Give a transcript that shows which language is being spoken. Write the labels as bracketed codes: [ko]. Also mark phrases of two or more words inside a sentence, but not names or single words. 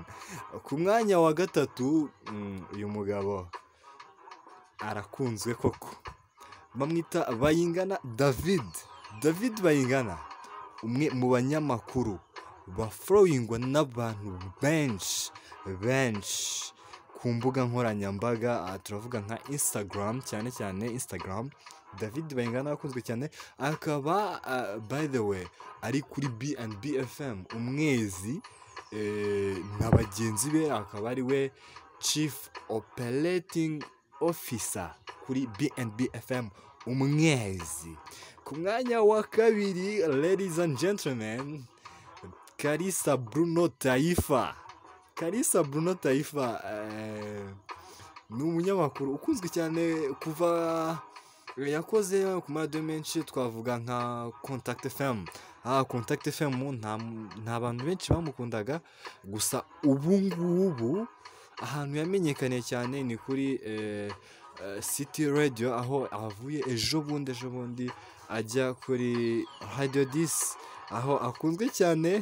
[rw] Ku mwanya wa 3 uyu mugabo arakunzwe koko, bamwita Bayingana David Bayingana, umwe mu banyamakuru bafollowingwa n'abantu benshi ku mbuga nkoranyambaga. Turavuga nka Instagram, cyane Instagram, David Bayingana akunzwe cyane, akaba [en] by the way [rw] ari kuri B&B FM Umwezi na bagenzi be, akaba ari we [en] Chief Operating Officer [rw] kuri B&B FM Umwezi. Ku mwanya wa kabiri, [en] ladies and gentlemen, [rw] Kalisa Bruno Taifa. Kalisa Bruno Taifa ni umunyamakuru ukunzwe cyane kuva yakoze ku maradiyo menshi, twavuga nka Contact FM. Contact FM nta bantu benshi bamukundaga, gusa ubu ngubu ahantu yamenyekaniye cyane ni kuri City Radio, aho avuye ejo bundi ajya kuri Radio 10, aho akunzwe cyane.